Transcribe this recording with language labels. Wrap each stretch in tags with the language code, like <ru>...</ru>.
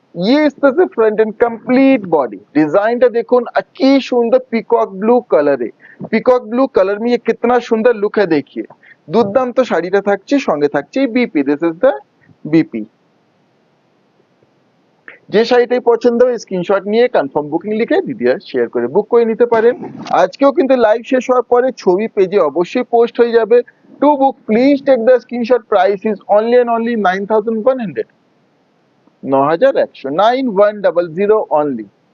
<hi>ये इस तरह से फ्रंट एंड कंप्लीट बॉडी।</hi> <bn>ডিজাইনটা দেখুন কি সুন্দর পিকক ব্লু কালারে।</bn> <hi>পিকক ব্লু কালার में ये कितना सुंदर लुक है देखिए।</hi> <bn>দুর্দান্ত শাড়িটা থাকছে, সঙ্গে থাকছে BP,</bn> <en>This is the BP.</en> <bn>যে শাড়িটাই পছন্দ হয় স্ক্রিনশট নিয়ে কনফার্ম বুকিং লিখে দিদিরা শেয়ার করে বুক করে নিতে পারেন। আজকেও কিন্তু লাইভ শেষ হওয়ার পরে ছবি পেজে অবশ্যই পোস্ট হয়ে যাবে।</bn> <en>To book please take the screenshot, price is only and only 9100, 9100, 9100 only.</en>